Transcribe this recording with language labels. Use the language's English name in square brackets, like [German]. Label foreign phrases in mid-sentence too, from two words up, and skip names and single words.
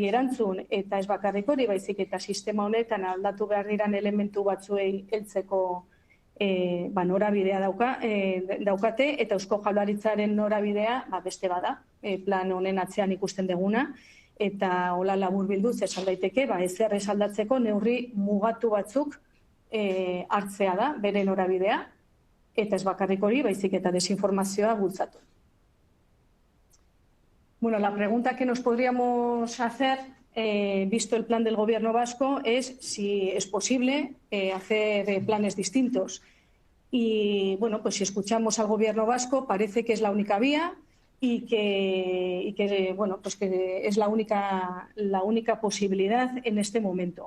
[Basque] erantzun, eta ez bakarrik hori, baizik eta sistema honetan aldatu behar diran elementu batzuei heltzeko norabidea daukate, eta Eusko Jaurlaritzaren norabidea beste bada, plan honen atzean ikusten deguna, eta hola laburbilduz esan daiteke, ezer esaldatzeko neurri mugatu batzuk hartzea da, bere norabidea, eta ez bakarrik hori, baizik eta desinformazioa bultzatu. [Spanish] La pregunta que nos podríamos hacer, visto el plan del Gobierno vasco, es si es posible hacer planes distintos. Y, si escuchamos al Gobierno vasco, parece que es la única vía y que es la única posibilidad en este momento.